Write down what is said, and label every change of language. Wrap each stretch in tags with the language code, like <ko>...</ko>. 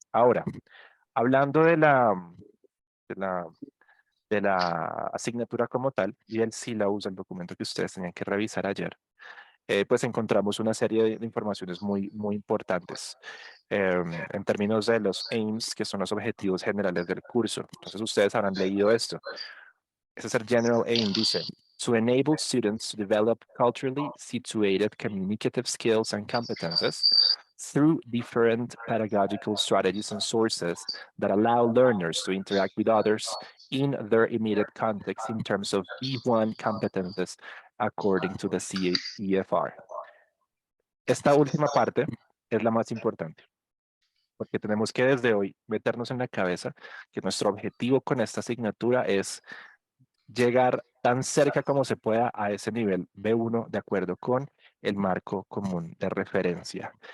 <es>Ahora, hablando de la, de la asignatura como tal y el syllabus, el documento que ustedes tenían que revisar ayer, pues encontramos una serie de informaciones muy importantes en términos de los aims, que son los objetivos generales del curso. Entonces ustedes habrán leído esto. Ese es el general aim, dice,</es> <en>to enable students to develop culturally situated communicative skills and competences through different pedagogical strategies and sources that allow learners to interact with others in their immediate context in terms of B1 competences according to the CEFR.</en> <es>Esta última parte es la más importante, porque tenemos que desde hoy meternos en la cabeza que nuestro objetivo con esta asignatura es llegar tan cerca como se pueda a ese nivel B1 de acuerdo con el marco común de referencia.</es>